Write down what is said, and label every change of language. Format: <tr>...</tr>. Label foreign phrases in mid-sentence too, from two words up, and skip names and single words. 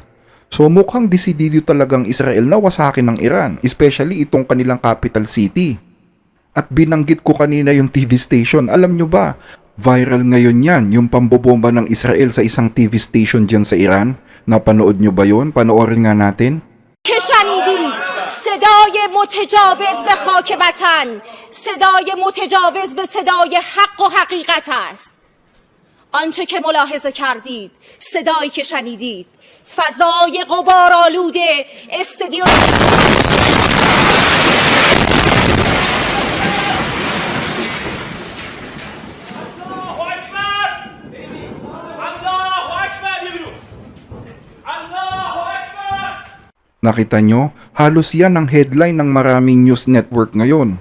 <tl>So mukhang desidido talagang Israel na wasakin ng Iran, especially itong kanilang</tl> <en>capital city.</en> <tl>At binanggit ko kanina yung</tl> <en>TV station,</en> <tl>alam nyo ba? Viral ngayon yan, yung pambobomba ng Israel sa isang</tl> <en>TV station</en> <tl>dyan sa Iran. Napanood nyo ba yun? Panoorin nga natin.</tl> <fa>صدای متجاوز به خاک وطن، صدای متجاوز به صدای حق و حقیقت است. آنچه که ملاحظه کردید، صدایی که شنیدید، فضای غبارآلود استدیو</fa> <tl>Nakita nyo, halos yan ang headline ng maraming</tl> <en>news network</en> <tl>ngayon.</tl>